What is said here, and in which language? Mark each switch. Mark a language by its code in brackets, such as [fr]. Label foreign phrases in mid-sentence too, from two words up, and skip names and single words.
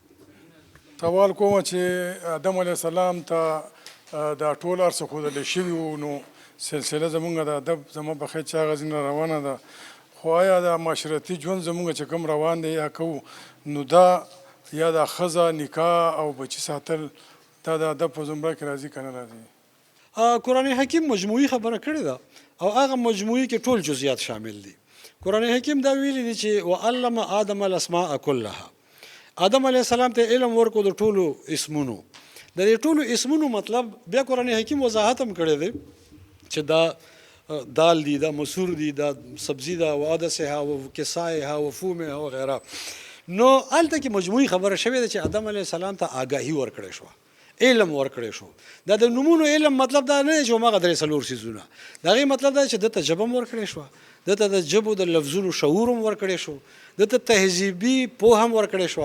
[ps] سوال کوم چې آدم [ar] علیه السلام [ps] ته دا ټول هر څه ښودلی شوي وو نو سلسله زمونږ د ادب زما په خیر چې هغه ځینې روانه ده خو آیا د معاشرتي ژوند زمونږ چې کوم روان دی یا کوو نو دا یا د ښځه نکاح او بچي ساتل دا د ادب په زمره کې راځي که نه راځي قرآن حکیم مجموعي خبره کړې ده او هغه مجموعي کې ټول جزئیات شامل دي قرآن حکیم دا ویلي دي چې [ar] وعلم آدم الاسماء كلها [ps] آدم [ar] علیه السلام [ps] ته علم ورکو د ټولو اسمونو د دې ټولو اسمونو مطلب بیا قرآن حکیم وضاحت هم کړی دی چې دا دال دي دا مسور دي دا سبزی دا [ar] و عدسها و کسائها و فومها [ps] و غیره نو هلته کې مجموعي خبره شوې ده چې آدم [ar] علیه السلام [ps] ته آګاهي ورکړی شوه علم ورکړی شو دا د نومونو علم مطلب دا نه دی چې هماغه 3 څیزونه د هغې مطلب دا چې ده ته ژبه هم ورکړی شوه ده ته د ژبو د لفظونو شعور هم ورکړی شو ده ته تهذیبي پوهه هم ورکړی شوه